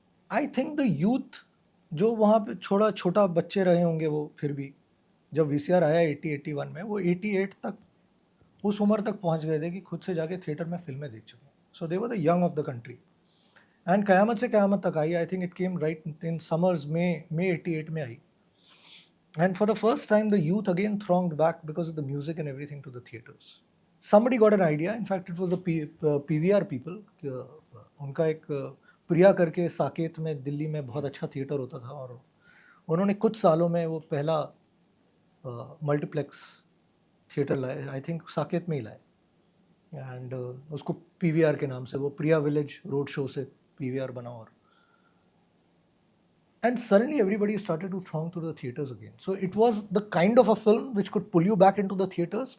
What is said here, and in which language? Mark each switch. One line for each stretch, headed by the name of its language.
English: I think
Hindi: the youth जो वहाँ पे छोटा छोटा बच्चे रहे होंगे, वो फिर भी जब वीसीआर आया 80-81 में, वो 88 तक उस उम्र तक पहुँच गए थे कि खुद से जाके थिएटर में फिल्में देख चुके हैं।
English: So they were the young of the country. And Qayamat Se Qayamat Tak आई, I think it came right in summers में 88 में आई। And for the first time, the youth again thronged back because of the music and everything to the theaters. Somebody got an idea. In fact, it was the PVR people.
Hindi: उनका एक प्रिया करके साकेत में दिल्ली में बहुत अच्छा theatre होता था, और उन्होंने कुछ सालों में वो पहला मल्टीप्लेक्स थिएटर लाए,
English: I think
Hindi: साकेत में ही लाए, एंड उसको पीवीआर के नाम से, वो प्रिया विलेज रोड शो से पीवीआर बना।
English: और and suddenly everybody started to throng to the theaters again. So it was the kind of a film which could pull you back into the theaters.